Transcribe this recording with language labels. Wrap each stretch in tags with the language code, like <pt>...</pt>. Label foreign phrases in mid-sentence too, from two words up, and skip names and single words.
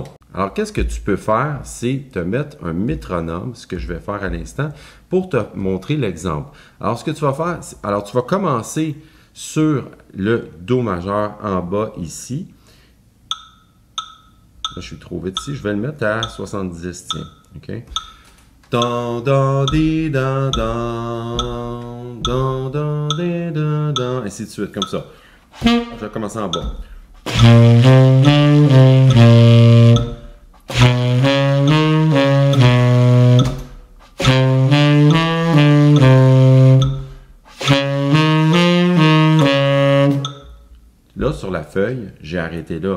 <fr>Alors, qu'est-ce que tu peux faire? C'est te mettre un métronome, ce que je vais faire à l'instant, pour te montrer l'exemple. Alors, ce que tu vas faire, tu vas commencer sur le Do majeur en bas ici. Là, je suis trop vite ici. Je vais le mettre à 70, tiens. OK? Dan, dan, di, dan, dan, dan, dan, di, dan, dan, ainsi de suite, comme ça. Je vais commencer en bas. Là, sur la feuille, j'ai arrêté là.</fr>